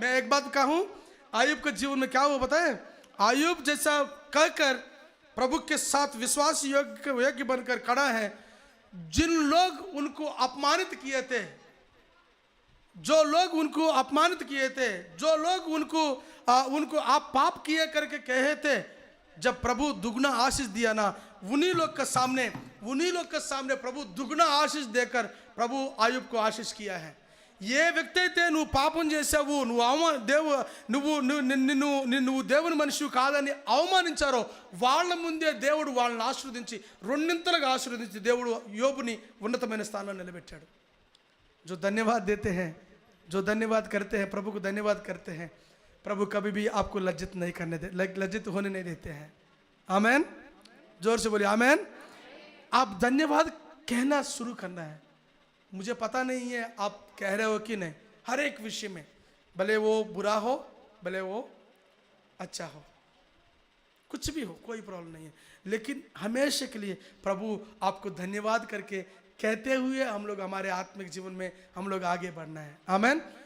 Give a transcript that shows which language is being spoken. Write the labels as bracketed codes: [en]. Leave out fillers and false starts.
[hi] मैं एक बात कहूं, आयुब के जीवन में क्या हुआ बताए, आयुब जैसा कहकर प्रभु के साथ विश्वास योग्य बनकर खड़ा है, जिन लोग उनको अपमानित किए थे, जो लोग उनको अपमानित किए थे, जो लोग उनको आप पाप किए करके कहे थे, जब प्रभु दुगना आशीष दिया ना, उन्हीं लोग के सामने प्रभु दुगना आशीष देकर प्रभु आयुब को आशीष किया है। [te] ఏ వ్యక్తి అయితే నువ్వు పాపం చేసావు, నువ్వు దేవుని మనిషి కాదని అవమానించారో వాళ్ళ ముందే దేవుడు వాళ్ళని ఆశీర్వదించి రెండింతలుగా ఆశీర్వదించి దేవుడు యోబుని ఉన్నతమైన స్థానంలో నిలబెట్టాడు. [hi] जो धन्यवाद देते हैं, जो धन्यवाद करते हैं, प्रभु को धन्यवाद करते हैं, प्रभु कभी भी आपको लज्जित नहीं करने दे, लज्जित होने नहीं देते हैं. आमेन. जोर से बोलिए आमेन. आप धन्यवाद कहना शुरू करना है. मुझे पता नहीं है आप कह रहे हो कि नहीं, हर एक विषय में, भले वो बुरा हो भले वो अच्छा हो, कुछ भी हो, कोई प्रॉब्लम नहीं है, लेकिन हमेशा के लिए प्रभु आपको धन्यवाद करके कहते हुए हम लोग हमारे आत्मिक जीवन में हम लोग आगे बढ़ना है. आमेन.